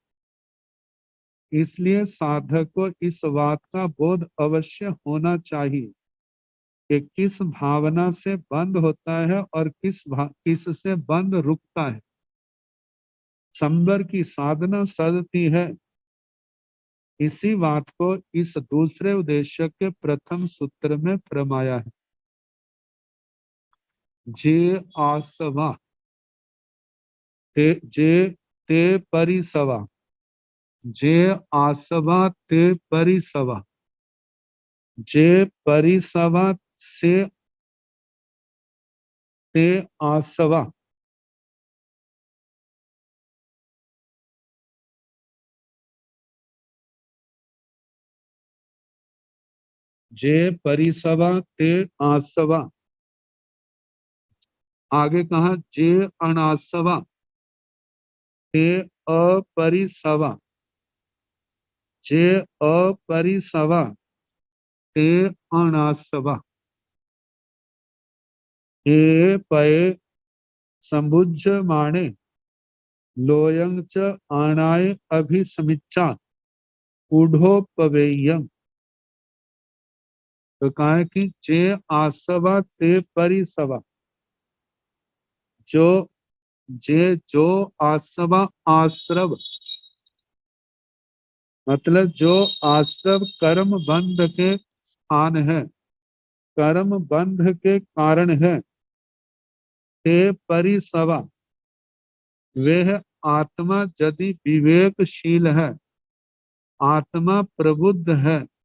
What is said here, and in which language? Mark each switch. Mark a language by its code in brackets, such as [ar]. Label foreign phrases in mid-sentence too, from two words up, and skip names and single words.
[hi] इसलिए साधक को इस बात का बोध अवश्य होना चाहिए कि किस भावना से बंद होता है और किस से बंद रुकता है। संवर की साधना सदती है। इसी बात को इस दूसरे उद्देश्य के प्रथम सूत्र में फरमाया है। [pra] जे आसवा जे ते परिसवा, जे आसवा ते परिसवा, जे परिसवा से ते आसवा, जे परिसवा ते आसवा। [hi] आगे कहा [pra] जे अनासवा ते अपरिसवा, जे अपरिसवा ते अनासवा। ये पय संबुज माणे लोयं च आणाय अभिसमिच्छा ऊढ़ोपवेयम्। [hi] तो कहा है कि [pra] जे आसवा ते परिसवा, [hi] जो आसवा आश्रव, मतलब जो आश्रव कर्म बंध के स्थान है कर्म बंध के कारण है, [pra] ते परिसवा, [hi] वह आत्मा यदि विवेकशील है, आत्मा प्रबुद्ध है,